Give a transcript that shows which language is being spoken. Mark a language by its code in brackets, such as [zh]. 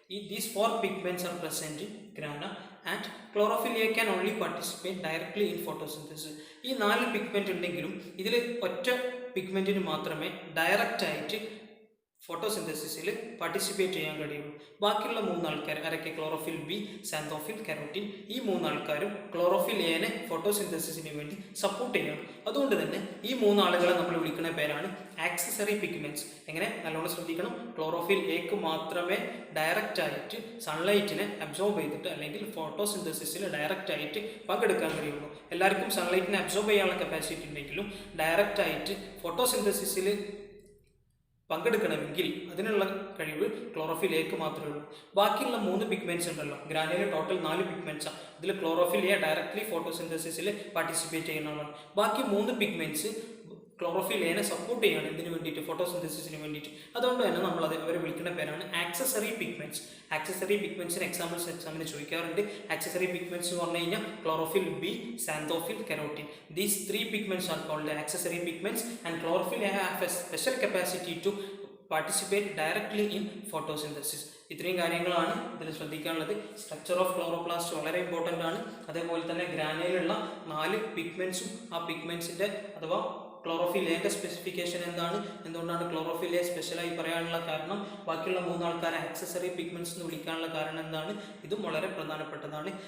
[en] These 4 pigments are present in grana, and chlorophyll A can only participate directly in photosynthesis. [ml] ഈ 4 pigment ഉണ്ടെങ്കിലും ഇതിൽ ഒറ്റ പിഗ്മെന്റിന് മാത്രമേ direct ആയിട്ട് ഫോട്ടോസിന്തസിസിൽ പാർട്ടിസിപ്പേറ്റ് ചെയ്യാൻ കഴിയുള്ളൂ. ബാക്കിയുള്ള 3 ആൾക്കാർ ആരൊക്കെ? Chlorophyll B, xanthophyll, carotene. ഈ 3 ആൾക്കാരും ക്ലോറോഫിൽ എനെ ഫോട്ടോസിന്തസിസിന് വേണ്ടി സപ്പോർട്ട് ചെയ്യണം. അതുകൊണ്ട് തന്നെ ഈ 3 ആളുകളെ നമ്മൾ വിളിക്കുന്ന പേരാണ് ആക്സസറി പിഗ്മെന്റ്സ്. എങ്ങനെ? നല്ലോണം ശ്രദ്ധിക്കണം. ക്ലോറോഫിൽ എക്ക് മാത്രമേ ഡയറക്റ്റ് ആയിട്ട് സൺലൈറ്റിനെ അബ്സോർബ് ചെയ്തിട്ട് അല്ലെങ്കിൽ ഫോട്ടോസിന്തസിസിൽ ഡയറക്റ്റ് ആയിട്ട് പങ്കെടുക്കാൻ കഴിയുള്ളൂ. എല്ലാവർക്കും സൺലൈറ്റിനെ അബ്സോർബ് ചെയ്യാനുള്ള കപ്പാസിറ്റി ഉണ്ടെങ്കിലും ഡയറക്റ്റ് ആയിട്ട് ഫോട്ടോസിന്തസിസിൽ പങ്കെടുക്കണമെങ്കിൽ അതിനുള്ള കഴിവ് ക്ലോറോഫിൽ എക്ക് മാത്രമേ ഉള്ളൂ. ബാക്കിയുള്ള 3 പിഗ്മെന്റ്സ് ഉണ്ടല്ലോ, ഗ്രാനയിൽ ടോട്ടൽ 4 പിഗ്മെന്റ്സാണ്. ഇതിൽ ക്ലോറോഫിൽ എ ഡയറക്റ്റ്ലി ഫോട്ടോസിന്തസിസിൽ പാർട്ടിസിപ്പേറ്റ് ചെയ്യുന്നതാണ്. ബാക്കി 3 പിഗ്മെന്റ്സ് ക്ലോറോഫിൽ എനെ സപ്പോർട്ട് ചെയ്യാണ് ഇതിന് വേണ്ടിയിട്ട്, ഫോട്ടോസിന്തസിസിന് വേണ്ടിയിട്ട്. അതുകൊണ്ട് തന്നെ നമ്മൾ അവരെ വിളിക്കുന്ന പേരാണ് ആക്സസറി പിഗ്മെന്റ്സ്. ആക്സസറി പിഗ്മെന്റ്സിന് എക്സാമിന് ചോദിക്കാറുണ്ട്. ആക്സസറി പിഗ്മെന്റ്സ് എന്ന് പറഞ്ഞു കഴിഞ്ഞാൽ chlorophyll B, xanthophyll, carotene. [en] These 3 pigments are called accessory pigments, and chlorophyll have a special capacity to participate directly in photosynthesis. [ml] ഇത്രയും കാര്യങ്ങളാണ് ഇതിൽ ശ്രദ്ധിക്കാനുള്ളത്. സ്ട്രക്ചർ ഓഫ് ക്ലോറോപ്ലാസ്റ്റ് വളരെ ഇമ്പോർട്ടൻ്റ് ആണ്. അതേപോലെ തന്നെ ഗ്രാനയിലുള്ള 4 പിഗ്മെന്റ്സും ആ പിഗ്മെന്റ്സിൻ്റെ അഥവാ ക്ലോറോഫിൽ എന്റെ സ്പെസിഫിക്കേഷൻ എന്താണ്, എന്തുകൊണ്ടാണ് ക്ലോറോഫിൽ എ സ്പെഷ്യലായി പറയാനുള്ള കാരണം, ബാക്കിയുള്ള 3 ആൾക്കാരെ ആക്സസറി പിഗ്മെന്റ്സ് എന്ന് വിളിക്കാനുള്ള കാരണം എന്താണ്, ഇതും വളരെ പ്രധാനപ്പെട്ടതാണ്.